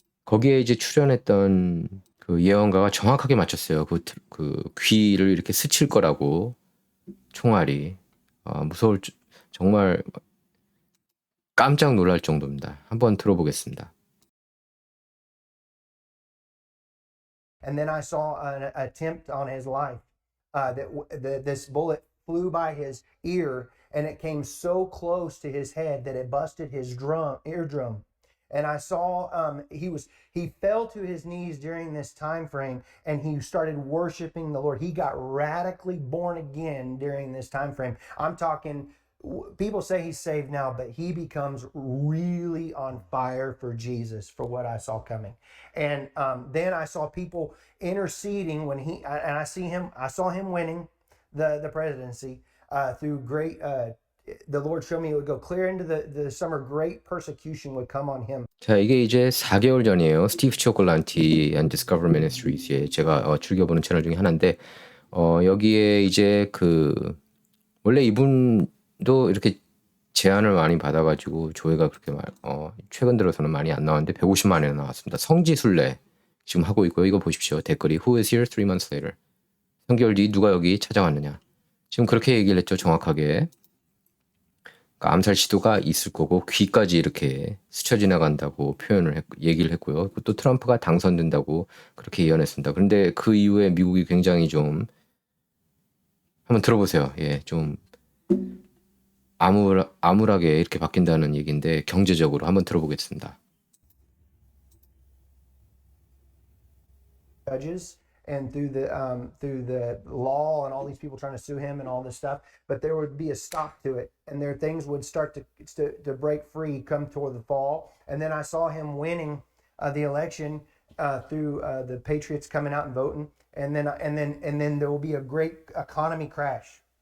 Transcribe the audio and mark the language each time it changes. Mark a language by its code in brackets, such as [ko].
[ko] 거기에 이제 출연했던 그 예언가가 정확하게 맞췄어요. 그 귀를 이렇게 스칠 거라고 총알이 정말 깜짝 놀랄 정도입니다. 한번 들어보겠습니다. [en] And then I saw an attempt on his life. This bullet flew by his ear, and it came so close to his head that it busted his eardrum. And I saw he fell to his knees during this time frame, and he started worshiping the Lord. He got radically born again during this time frame. I'm talking. People say he's saved now, but he becomes really on fire for Jesus for what I saw coming. And then I saw people interceding when I saw him winning the presidency through great. The Lord showed me it would go clear into the summer. Great persecution would come on him. [ko] 자, 이게 이제 4개월 전이에요. 스티브 치오콜란티 and Discover Ministries. 제가 즐겨보는 채널 중에 하나인데 여기에 이제 원래 이분도 이렇게 제안을 많이 받아가지고 조회가 그렇게 최근 들어서는 많이 안 나왔는데 150만회나 나왔습니다. 성지순례 지금 하고 있고요. 이거 보십시오. [en] 댓글이 Who is here 3 months later? [ko] 3개월 뒤 누가 여기 찾아왔느냐. 지금 그렇게 얘기를 했죠. 정확하게. 그러니까 암살 시도가 있을 거고 귀까지 이렇게 스쳐 지나간다고 얘기를 했고요. 또 트럼프가 당선된다고 그렇게 예언했습니다. 그런데 그 이후에 미국이 굉장히 좀 한번 들어보세요. 예, 좀 암울하게 이렇게 바뀐다는 얘기인데 경제적으로 한번 들어보겠습니다. [en] Judges and through the law and all these people trying to sue him and all this stuff, but there would be a stop to it, and there things would start to break free come toward the fall. And then I saw him winning the election through the Patriots coming out and voting, and then there will be a great economy crash.